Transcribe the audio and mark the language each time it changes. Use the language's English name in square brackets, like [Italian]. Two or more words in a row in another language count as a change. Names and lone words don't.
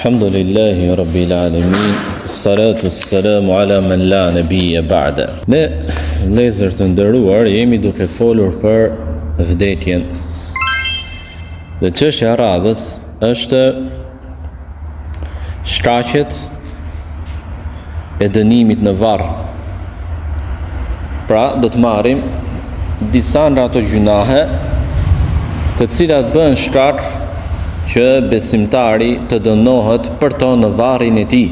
[Arabic] الحمد لله رب العالمين الصلاة والسلام على من لا نبي بعده. [Albanian] Ne vëllezër të nderuar, jemi duke folur për vdekjen. Dhe çështja e radhës është shkaqet e dënimit në varr. Pra, do të marrim disa nga ato gjunahe të cilat bën shkak që besimtari të dënohet për to në varrin e tij.